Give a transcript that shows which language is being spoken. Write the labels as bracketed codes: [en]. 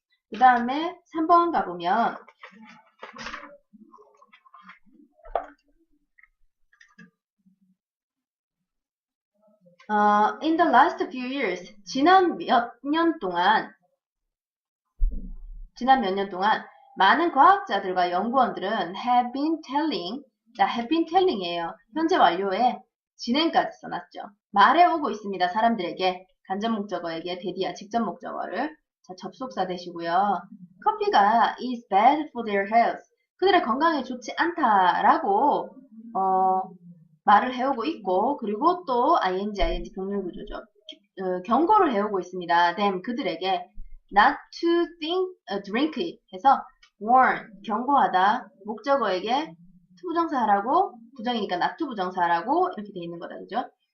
[ko] 그 다음에 3번 가보면, in the last few years, 지난 몇 년 동안, 많은 과학자들과 연구원들은 have been telling, 자, have been telling이에요. 현재 완료에 진행까지 써놨죠. 말해오고 있습니다. 사람들에게, 간접 목적어에게, 대디야, 직접 목적어를. 자, 접속사 되시고요. [en] 커피가 is bad for their health. [ko] 그들의 건강에 좋지 않다라고, 말을 해오고 있고, 그리고 또 ing 병렬 구조죠. 경고를 해오고 있습니다. them, 그들에게 not to drink it 해서 warn, 경고하다, 목적어에게 to 부정사하라고, 부정이니까 not to 부정사하라고 이렇게 돼 있는 거다, 그죠?